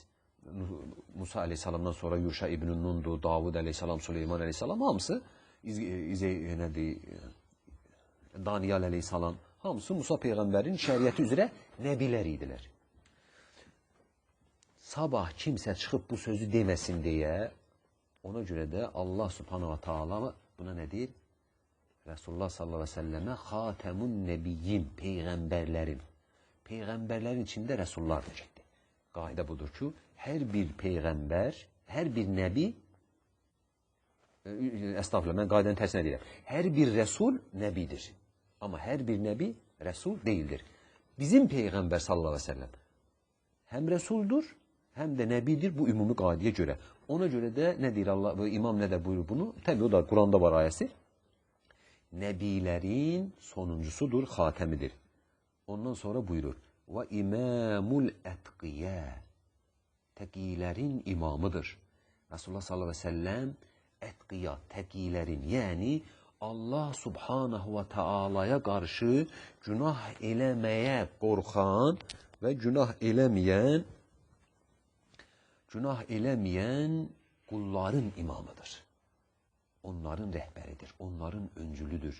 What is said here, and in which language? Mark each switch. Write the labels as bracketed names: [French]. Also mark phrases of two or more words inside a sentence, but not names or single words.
[Azerbaijani] Musa aleyhissalamdan sonra Yuşa ibn Nundu, Davud aleyhissalam, Süleyman aleyhissalam, hamısı Daniyal aleyhissalam, hamısı Musa peyğəmbərin şəriəti üzrə nəbilər idilər. Sabah kimsə çıxıb bu sözü deməsin deyə, ona görə də [Arabic] الله سبحانه وتعالى [Azerbaijani] buna nə deyir? Resulullah [Arabic] صلى الله عليه وسلم خاتم النبيين, [Azerbaijani] peyğəmbərlərin içində rəsullar da çəkdi. Qaidə budur ki, hər bir peyğəmbər, hər bir nəbi, əstağfurullah, mən qaydəni tərsinə deyirəm, hər bir rəsul nəbidir. Amma hər bir nəbi rəsul deyildir. Bizim peyğəmbər [Arabic] صلى الله عليه وسلم [Azerbaijani] həm rəsuldur, həm də nəbidir bu ümumi qaydaya görə. Ona görə də nə deyir Allah, İmam nə də buyurur bunu? Təbii o da Quranda var ayəsi. Nəbilərin sonuncusudur, xatəmidir. Ondan sonra buyurur. Və [Arabic] إمام الأتقياء. [Azerbaijani] Təqilərin imamıdır. Resulullah [Arabic] صلى الله عليه وسلم [Azerbaijani] ətqiyya, təqilərin, yəni [Arabic] الله سبحانه وتعالى [Azerbaijani] qarşı günah eləməyə qorxan və günah eləməyən qulların imamıdır. Onların rəhbəridir, onların öncülüdür.